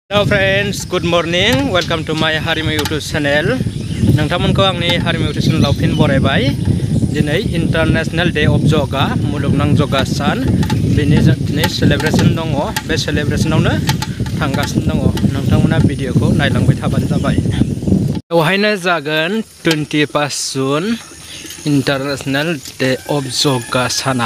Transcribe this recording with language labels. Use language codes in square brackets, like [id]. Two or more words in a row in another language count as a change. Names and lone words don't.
[en] Hello friends, good morning. Welcome to my HARIMU YouTube channel. [brx] नोंथांमोनखौ आंनि HARIMU YouTube channel फिन बरायबाय। दिनै [en] International Day of Yoga, [brx] मुलुगनां योगा सान। बेनि दिनै सेलिब्रेशन दङ। बे सेलिब्रेशनावनो थांगासिनो दङ। नोंथांमोना भिडिअखौ नायलांबाय थाबानो जाबाय। बेवहायनो जागोन 25 जुन [en] International Day of Yoga [brx] साना।